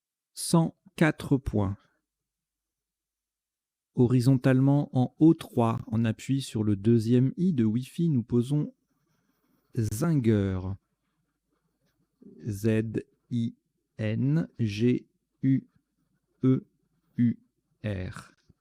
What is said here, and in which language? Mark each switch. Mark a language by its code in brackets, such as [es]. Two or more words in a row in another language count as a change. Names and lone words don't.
[fr] 104 points. Horizontalement en O3, on appuie sur le deuxième i de Wi-Fi, nous posons Zinger. Z-I-N-G-U-E-U-R.